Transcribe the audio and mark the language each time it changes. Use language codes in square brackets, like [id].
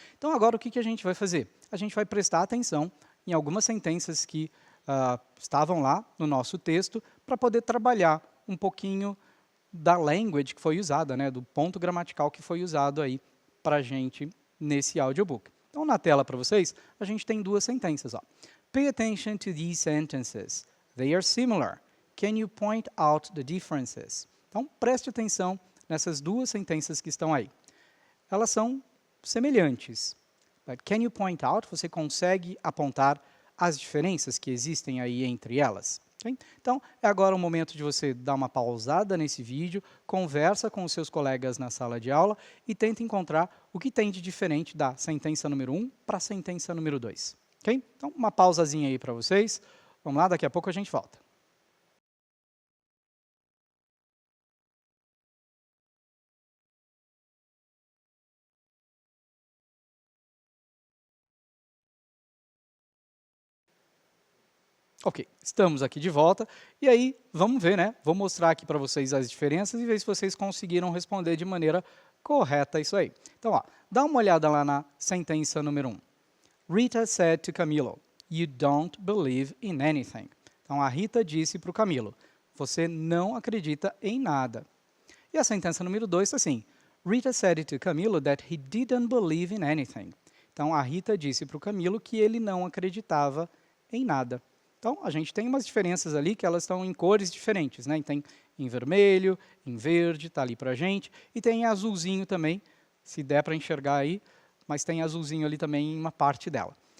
[pt] Então, agora o que a gente vai fazer? A gente vai prestar atenção em algumas sentenças que estavam lá no nosso texto para poder trabalhar um pouquinho da language que foi usada, né, do ponto gramatical que foi usado aí para a gente nesse audiobook. Então, na tela para vocês, a gente tem duas sentenças. Ó. [en] Pay attention to these sentences. They are similar. Can you point out the differences? [pt] Então, preste atenção nessas duas sentenças que estão aí. Elas são semelhantes. [en] But can you point out? [pt] Você consegue apontar as diferenças que existem aí entre elas? Okay? Então, é agora o momento de você dar uma pausada nesse vídeo, conversa com os seus colegas na sala de aula e tenta encontrar o que tem de diferente da sentença número 1 para a sentença número 2. Okay? Então, uma pausazinha aí para vocês. Vamos lá, daqui a pouco a gente volta. Ok, estamos aqui de volta. E aí, vamos ver, né? Vou mostrar aqui para vocês as diferenças e ver se vocês conseguiram responder de maneira correta isso aí. Então, ó, dá uma olhada lá na sentença número 1. [en] Rita said to Camilo, "You don't believe in anything." [pt] Então, a Rita disse para o Camilo, você não acredita em nada. E a sentença número 2 está assim, [en] Rita said to Camilo that he didn't believe in anything. [pt] Então, a Rita disse para o Camilo que ele não acreditava em nada. Então, a gente tem umas diferenças ali que elas estão em cores diferentes, né? Tem em vermelho, em verde, está ali para a gente, e tem em azulzinho também, se der para enxergar aí, mas tem azulzinho ali também em uma parte dela.